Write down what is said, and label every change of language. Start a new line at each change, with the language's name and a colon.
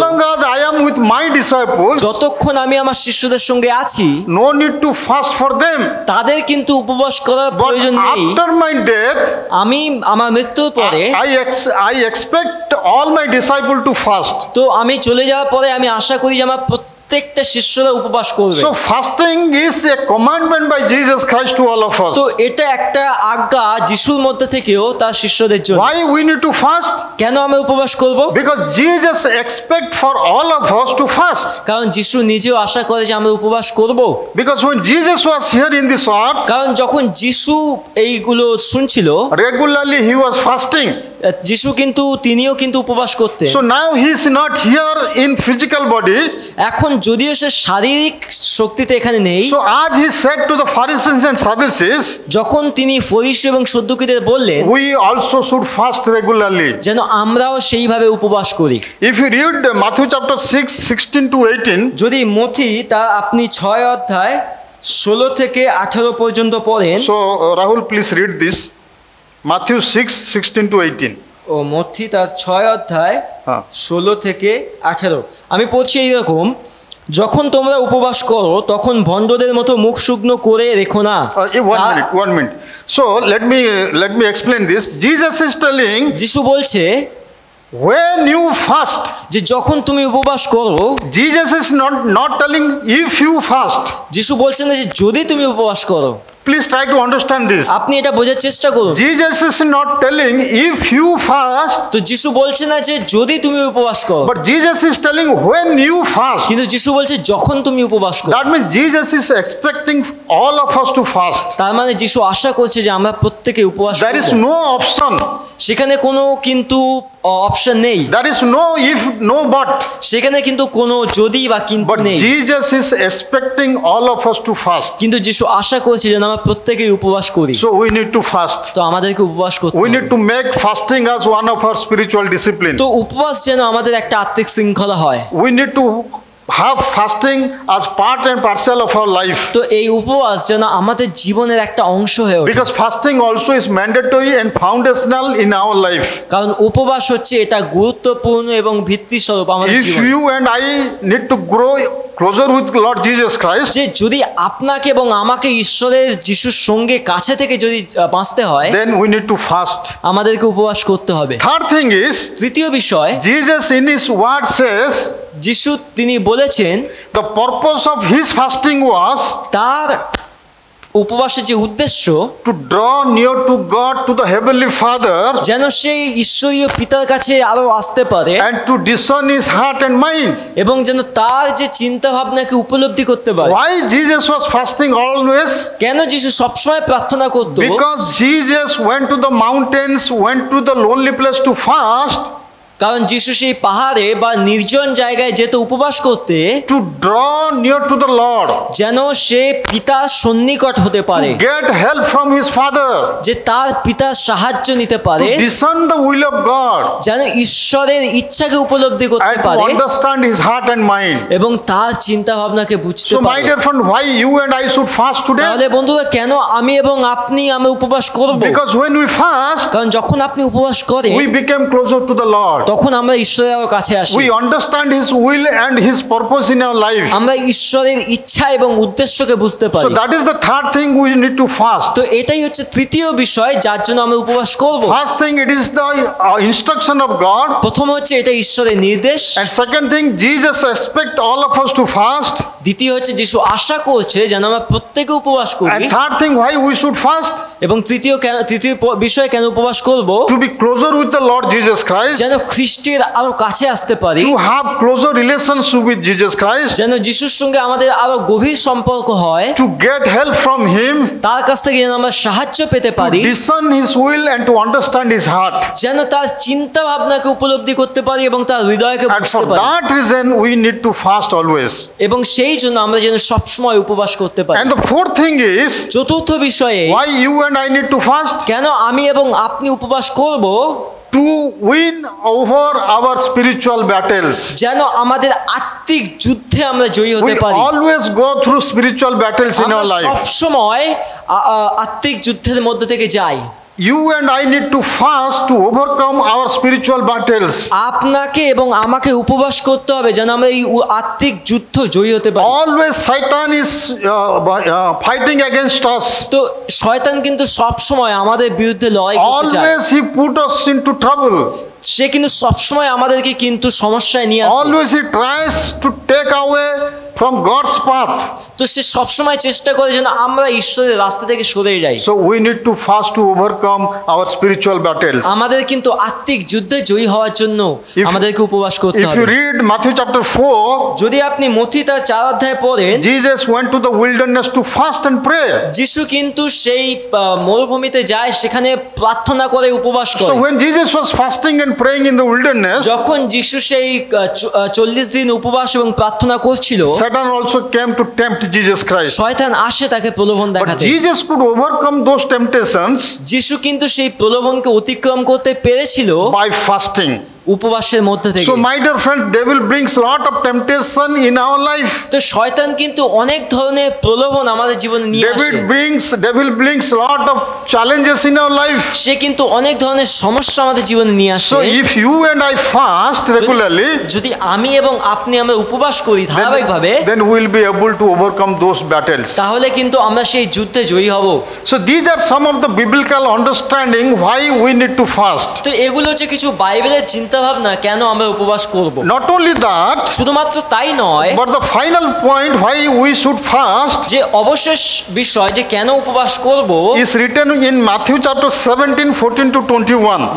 English: long as I am with my disciples,
Bangla: যতক্ষণ আমি আমার শিষ্যদের সঙ্গে আছি
English: no need to fast for them.
Bangla: তাদের কিন্তু উপবাস করার
English: But
Bangla: প্রয়োজন নেই।
English: after my death,
Bangla: আমি আমার মৃত্যুর পরে
English: I expect all my disciples to fast.
Bangla: তো আমি চলে যাওয়ার পরে আমি আশা করি যে আমার প্রত্যেকটা শিষ্যরা উপবাস করবে।
English: So fasting is a commandment by Jesus Christ to all of us.
Bangla: তো এটা একটা আজ্ঞা যিশুর মধ্যে থেকেও তার শিষ্যদের জন্য।
English: Why we need to fast?
Bangla: কেন আমি উপবাস করব?
English: Because Jesus expect for all of us to fast.
Bangla: কারণ যিশু নিজেও আশা করে যে আমরা উপবাস করব।
English: Because when Jesus was here in this earth,
Bangla: কারণ যখন যিশু এইগুলো শুনছিল
English: regularly he was fasting.
Bangla: যিশু কিন্তু তিনিও কিন্তু উপবাস করতেন।
English: So now he is not here in physical body.
Bangla: এখন যদিও সে শারীরিক শক্তিতে এখানে নেই,
English: So as he said to the Pharisees and Sadducees,
Bangla: যখন তিনি ফরিসি এবং সদ্দুকীদের বললেন
English: we also should fast regularly.
Bangla: যেন আমরাও সেইভাবে উপবাস করি।
English: If you read Matthew chapter 6, 16 to 18,
Bangla: যদি মথি তা আপনি 6 অধ্যায় 16 থেকে 18 পর্যন্ত পড়েন।
English: so Rahul please read this. Matthew 6, 16 to 18.
Bangla: ও মথি তার 6 অধ্যায় হ্যাঁ। 16 থেকে 18 আমি পড়ছি এইরকম, যখন তোমরা উপবাস করো তখন ভণ্ডদের মতো মুখ শুকনো করে রেখো না।
English: One minute. So let me explain this. Jesus is telling,
Bangla: যিশু বলছে
English: when you fast,
Bangla: যে যখন তুমি উপবাস করো,
English: Jesus is not telling if you fast.
Bangla: যিশু বলছেন না যে যদি তুমি উপবাস করো।
English: Please try to understand this.
Bangla: আপনি এটা বোঝার চেষ্টা করুন।
English: Jesus is not telling if you fast,
Bangla: তো যিশু বলছে না যে যদি তুমি উপবাস করো,
English: but Jesus is telling when you fast.
Bangla: কিন্তু যিশু বলছে যখন তুমি উপবাস করো।
English: That means Jesus is expecting all of us to fast.
Bangla: তার মানে যিশু আশা করছে যে আমরা প্রত্যেকে উপবাস
English: There is
Bangla: করব।
English: no option.
Bangla: সেখানে কোনো কিন্তু অপশন নেই,
English: There is no if, no but.
Bangla: সেখানে কিন্তু কোনো যদি বা কিন্তু
English: But
Bangla: নেই।
English: Jesus is expecting all of us to fast.
Bangla: কিন্তু যিশু আশা করছে যেন আমরা প্রত্যেকেই উপবাস করি।
English: So we need to fast.
Bangla: তো আমাদেরকে উপবাস করতে
English: We
Bangla: হবে।
English: need to make fasting as one of our spiritual discipline.
Bangla: তো উপবাস যেন আমাদের একটা আত্মিক শৃঙ্খলা হয়।
English: We need to have fasting as part and parcel of our life.
Bangla: তো এই উপবাস যেন আমাদের জীবনের একটা অংশ হয়ে ওঠে।
English: Because fasting also is mandatory and foundational in our life.
Bangla: কারণ উপবাস হচ্ছে এটা গুরুত্বপূর্ণ এবং ভিত্তিস্বরূপ আমাদের
English: If
Bangla: জীবনে।
English: you and I need to grow closer with Lord Jesus Christ,
Bangla: যে যদি আপনাকে এবং আমাকে ঈশ্বরের যিশুর সঙ্গে কাছে থেকে যদি বাঁচতে হয়,
English: then we need to fast.
Bangla: আমাদেরকে উপবাস করতে হবে।
English: Third thing is,
Bangla: তৃতীয় বিষয়,
English: Jesus in his word says
Bangla: যিশু তিনি বলেছেন
English: the purpose of his fasting was
Bangla: তার উপবাসের যে উদ্দেশ্য
English: to draw near to God, to the heavenly Father,
Bangla: যেন সেই ঈশ্বরীয় পিতার কাছে আরো আসতে পারে
English: and to discern his heart and mind.
Bangla: এবং যেন তার যে চিন্তা ভাবনাকে উপলব্ধি করতে পারে।
English: Why Jesus was fasting always?
Bangla: কেন যিশু সবসময় প্রার্থনা করত?
English: Because Jesus went to the mountains, went to the lonely place to fast,
Bangla: কারণ যিশু সেই পাহাড়ে বা নির্জন জায়গায় যেত উপবাস করতে,
English: to draw near to the Lord,
Bangla: যেন সে পিতার সন্নিকট হতে পারে,
English: to get help from his Father,
Bangla: যে তার পিতার সাহায্য নিতে
English: to
Bangla: পারে,
English: discern the will of God,
Bangla: যেন ঈশ্বরের ইচ্ছাকে উপলব্ধি করতে
English: and to
Bangla: পারে
English: understand his heart and mind.
Bangla: এবং তার চিন্তা ভাবনাকে বুঝতে
English: So my
Bangla: পারে।
English: dear friend, why you and I should fast today?
Bangla: তাহলে বন্ধুরা কেন আমি এবং আপনি আমরা উপবাস করব?
English: Because when we fast,
Bangla: কারণ যখন আপনি উপবাস করেন
English: we become closer to the Lord.
Bangla: তখন আমরা ঈশ্বরের আরো কাছে আসি।
English: We understand his will and his purpose in our life.
Bangla: আমরা ঈশ্বরের ইচ্ছা এবং উদ্দেশ্যকে বুঝতে
English: So
Bangla: পারি।
English: that is the third thing we need to fast.
Bangla: তো এটাই হচ্ছে তৃতীয় বিষয় যার জন্য আমরা উপবাস করব।
English: First thing, it is the instruction of God.
Bangla: প্রথম হচ্ছে এটা ঈশ্বরের নির্দেশ,
English: And second thing, Jesus expect all of us to fast.
Bangla: দ্বিতীয় হচ্ছে যিশু আশা করছে যেন আমরা প্রত্যেকে উপবাস করি,
English: And third thing, why we should fast?
Bangla: এবং তৃতীয় বিষয় কেন উপবাস করব?
English: To be closer with the Lord Jesus Christ.
Bangla: যেন খ্রিস্টের আরো কাছে আসতে পারি,
English: To have closer relationship with Jesus Christ.
Bangla: যেন যিশুর সঙ্গে আমাদের আরো গভীর সম্পর্ক হয়,
English: To get help from him.
Bangla: তার কাছ থেকে যেন আমরা সাহায্য পেতে
English: To
Bangla: পারি,
English: discern his will and to understand his heart.
Bangla: যেন তার চিন্তা ভাবনাকে উপলব্ধি করতে পারি এবং তার হৃদয়কে
English: And
Bangla: বুঝতে
English: for
Bangla: পারি,
English: that reason, we need to fast always.
Bangla: এবং সেই জন্য আমরা যেন সবসময় উপবাস করতে পারি।
English: And the fourth thing is,
Bangla: চতুর্থ বিষয়ে
English: why you and I need to fast?
Bangla: কেন আমি এবং আপনি উপবাস করব?
English: to win over our spiritual battles.
Bangla: যেন আমাদের আত্মিক যুদ্ধে আমরা জয়ী
English: We
Bangla: হতে পারি।
English: always go through spiritual battles in our
Bangla: আমরা
English: life.
Bangla: সব সময় আত্মিক যুদ্ধের মধ্যে থেকে যাই।
English: You and I need to fast to overcome our spiritual battles.
Bangla: আপনাকে এবং আমাকে উপবাস করতে হবে যেন আমরা এই আত্মিক যুদ্ধ জয়ী হতে পারি।
English: Always Satan is fighting against us.
Bangla: তো শয়তান কিন্তু সব সময় আমাদের বিরুদ্ধে লড়াই করতে চায়।
English: Always he put us into trouble.
Bangla: সে কিন্তু সব সময় আমাদেরকে কিন্তু সমস্যায় নিয়ে আসে।
English: Always he tries to take away from God's path.
Bangla: তো সে সব সময় চেষ্টা করে যেন আমরা ঈশ্বরের রাস্তা থেকে সরে যাই।
English: So we need to fast to overcome our spiritual battles.
Bangla: আমাদের কিন্তু আত্মিক যুদ্ধে জয়ী হওয়ার জন্য আমাদেরকে উপবাস করতে
English: If
Bangla: হবে।
English: you read Matthew chapter 4,
Bangla: যদি আপনি মথি তার 4 অধ্যায় পড়েন,
English: Jesus went to the wilderness to fast and pray.
Bangla: যিশু কিন্তু সেই মরুভূমিতে যায়, সেখানে প্রার্থনা করে উপবাস
English: So
Bangla: করে।
English: when Jesus was fasting and praying in the wilderness,
Bangla: যখন যিশু সেই 40 দিন উপবাস এবং প্রার্থনা করছিল,
English: Satan also came to tempt Jesus Christ.
Bangla: শয়তান আসে তাকে প্রলোভন
English: But
Bangla: দেখাতে।
English: Jesus could overcome those temptations
Bangla: যিশু কিন্তু সেই প্রলোভনকে অতিক্রম করতে পেরেছিল
English: by fasting.
Bangla: উপবাসের মধ্যে থেকে।
English: So my dear friend, devil brings lot of temptation in our life.
Bangla: তো শয়তান কিন্তু অনেক ধরনের প্রলোভন আমাদের জীবনে নিয়ে আসে।
English: Devil brings lot of challenges in our life.
Bangla: সে কিন্তু অনেক ধরনের সমস্যা আমাদের জীবনে নিয়ে আসে।
English: So if you and I fast regularly,
Bangla: যদি আমি এবং আপনি আমরা উপবাস করি ধারাবাহিকভাবে,
English: then we will be able to overcome those battles.
Bangla: তাহলে কিন্তু আমরা সেই যুদ্ধে জয়ী হব।
English: So these are some of the biblical understanding why we need to fast.
Bangla: তো এগুলো হচ্ছে কিছু বাইবেলের চিন্তা ভাবনা কেন আমরা উপবাস করব।
English: Not only that,
Bangla: শুধুমাত্র তাই নয়,
English: but the final point why we should fast
Bangla: যে অবশেষ বিষয় যে কেন উপবাস করব
English: is written in Matthew chapter 17, 14 to 21.